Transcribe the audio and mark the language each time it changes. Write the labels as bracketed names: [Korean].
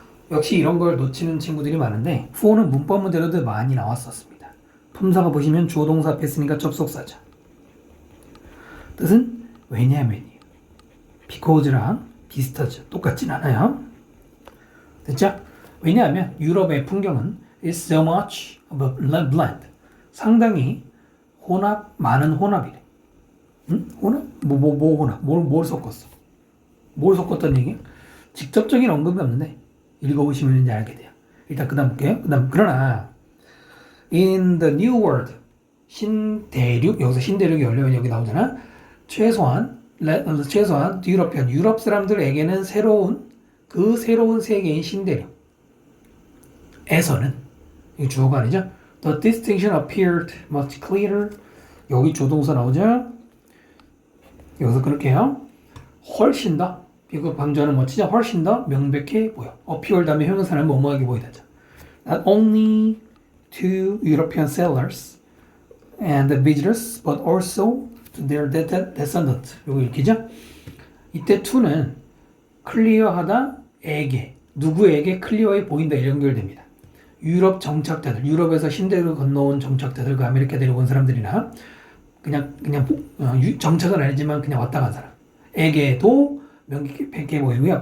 [Korean] 역시 이런 걸 놓치는 친구들이 많은데 for는 문법 문제로도 많이 나왔었습니다. 품사가 보시면 주어 동사 앞에 있으니까 접속사죠. 뜻은 왜냐하면이에요. because랑 비슷하죠. 똑같진 않아요. 됐죠? 왜냐하면 유럽의 풍경은 [English] is so much of a blend. [Korean] 상당히 혼합, 많은 혼합이래. 응? 혼합? 뭐 혼합? 뭘 섞었어? 뭘 섞었다는 얘기야? 직접적인 언급이 없는데 읽어보시면 이제 알게 돼요. 일단 그 다음 볼게요. 그 다음 그러나 [English] in the new world [Korean] 신대륙 여기서 신대륙이 열려면 여기 나오잖아. 최소한 유럽편 유럽 사람들에게는 새로운 세계인 신대륙 에서는 이 주어가 아니죠. [English] The distinction appeared much clearer. [Korean] 여기 조동사 나오죠. 여기서 그렇게요. 훨씬 더 이거 방주하는 멋지죠. 훨씬 더 명백해 보여. appear 다음에 형용사는 뭐뭐하게 보이다. [English] Not only to European sailors and visitors, but also to their descendants. [Korean] 요거 읽히죠? 이때 to는 클리어하다, 에게 누구에게 클리어해 보인다 이런 연결됩니다. 유럽 정착자들, 유럽에서 신대륙을 건너온 정착자들, 그 아메리카 내려온 사람들이나 그냥 정착은 아니지만 그냥 왔다 간 사람에게도 명백해 보이고요.